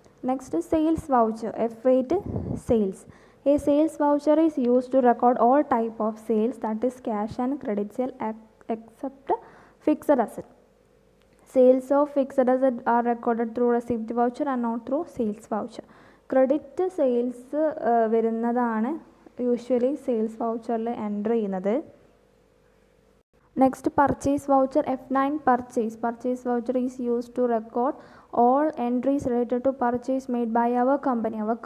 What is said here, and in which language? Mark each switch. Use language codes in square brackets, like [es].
[en] Next sales voucher F8 sales. A sales voucher is used to record all type of sales that is cash and credit sale except fixed asset. Sales of fixed asset are recorded through receipt voucher and not through sales voucher. Credit sales [ml] വരുന്നതാണ് usually sales വൗച്ചറിൽ enter ചെയ്യുന്നത്. [en] Next purchase voucher F9 purchase voucher is used to record all entries related to purchase made by our company.